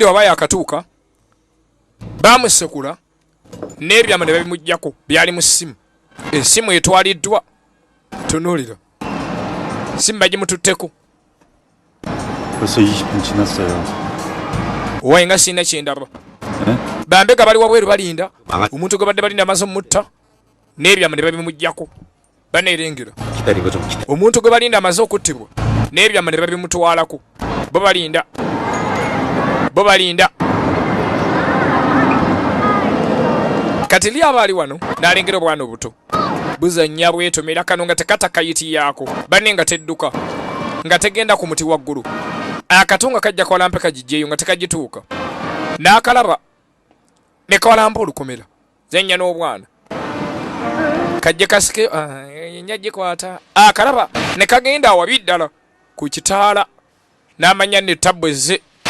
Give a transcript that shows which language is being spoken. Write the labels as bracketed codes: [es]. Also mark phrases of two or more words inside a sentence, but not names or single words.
[lg] waba yakatuuka baamusekula n'ebyama ne babimuggyako byali mu ssimu essimu etwaliddwa tunuulira simu bagimututteko [ko] 벌써 20분 지났어요. [lg] owaye nga sirina kyendaba bambega bali wabweru balinda omuntu gwe badde balinda amaze omutta n'ebyama ne babimuggyako baneerengera [ko] 기다린 거 좀 기다려. [lg] omuntu gwe balinda amaze okuttibwa n'ebyama ne babimutwalako bo balinda kati li abaali wano n'alengera obwana obuto buzannya bwetomera kano nga tekatakayiti yaako banne nga tedduka nga tegenda ku muti waggulu akato nga kajja kawalampe kagijjeeyo nga tekagituuka n'akalaba ne kawalampa olukomera zenya n'obwana kajje kasike nyagikwata akalaba ne kagenda awabi ddala ku kitaala n'amanya ne tabwe ze